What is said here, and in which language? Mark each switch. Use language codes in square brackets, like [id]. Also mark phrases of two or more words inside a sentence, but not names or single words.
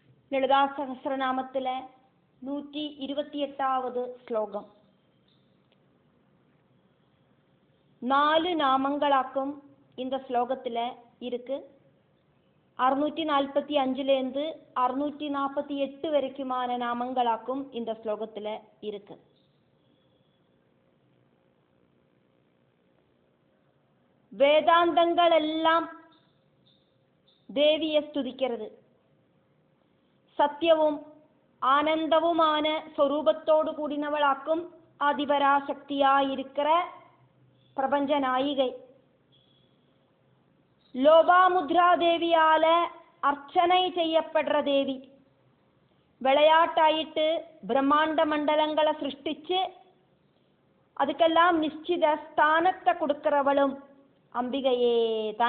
[ml] ലളിതാ സഹസ്രനാമത്തിലെ 128வது ശ്ലോകം. [ta] 4 நாமங்களாக்கும் இந்த ஸ்லோகத்தில் இருக்கு. 645லேருந்து 648 வரைக்குமான நாமங்களாக்கும் இந்த ஸ்லோகத்தில் இருக்கு. வேதாந்தங்கள் எல்லாம் தேவியை ஸ்துதிக்கிறது. [ml] സത്യവും ആനന്ദവുമാണ് സ്വരൂപത്തോടു കൂടിനവളാക്കും [ta] ஆதிபராசக்தியாயிருக்கிற பிரபஞ்ச நாயிகை. லோபாமுத்ரா தேவியால அர்ச்சனை செய்யப்படுற தேவி. விளையாட்டாயிட்டு பிரம்மாண்ட மண்டலங்களை சிருஷ்டிச்சு அதுக்கெல்லாம் நிச்சித ஸ்தானத்தை கொடுக்கிறவளும் அம்பிகையே தான்.